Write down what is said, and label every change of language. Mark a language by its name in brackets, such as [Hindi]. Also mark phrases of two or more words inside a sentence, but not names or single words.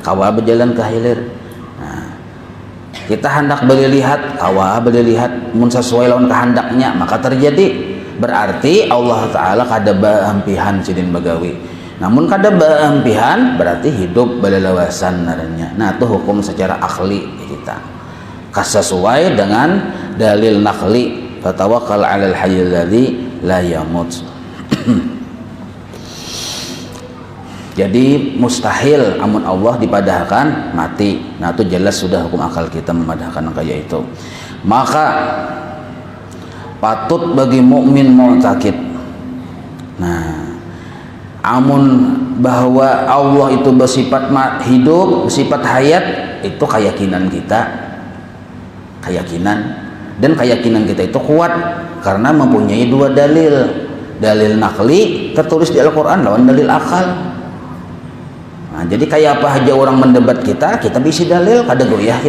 [Banjar] kawa berjalan ke hilir. Nah, kita hendak beli lihat, kawa beli lihat, mun sesuai lawan kehendaknya maka terjadi. Berarti Allah Ta'ala kada baampihan sidin bagawi. Namun kada baampihan berarti hidup balalawasan naranya. [Indonesian] Nah itu hukum secara akli kita. Sesuai dengan dalil nakli. [Arabic] Fatawakkal 'alal hayyil ladzi la yamut. [Banjar] Jadi mustahil amun Allah dipadahkan mati. Nah itu jelas sudah hukum akal kita memadahkan kayak itu. Maka patut bagi mukmin mu'taqid. [Indonesian] Nah, amun bahwa Allah itu bersifat hidup, bersifat hayat, itu keyakinan kita. Dan keyakinan kita itu kuat karena mempunyai dua dalil. Dalil nakli tertulis di Al-Qur'an lawan dalil akal. Nah, jadi kayak apa aja orang mendebat kita bisa dalil, kada goyah kita.